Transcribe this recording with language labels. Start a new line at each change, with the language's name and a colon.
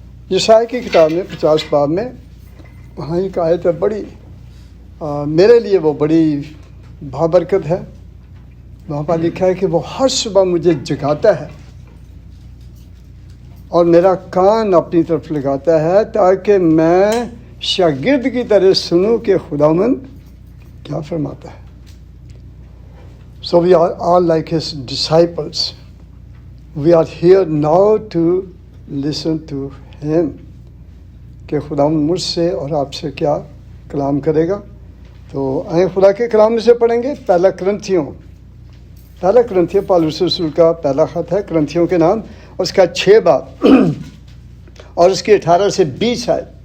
Urdu: یسائی کی کتاب میں 50 باب میں وہاں ایک آیت ہے بڑی میرے لیے وہ بڑی بابرکت ہے. وہاں پر لکھا ہے کہ وہ ہر صبح مجھے جگاتا ہے اور میرا کان اپنی طرف لگاتا ہے تاکہ میں شاگرد کی طرح سنوں کہ خداوند کیا فرماتا ہے.
English: So we are all like his disciples. We are here now to listen to him.
Urdu: کہ خداوند مجھ سے اور آپ سے کیا کلام کرے گا. تو آئیں خدا کے کلام میں سے پڑھیں گے. پہلا کرنتھیوں پالوس رسول کا پہلا خط ہے کرنتھیوں کے نام، اس کا 6 باب اور اس کی 18 سے 20 ہے.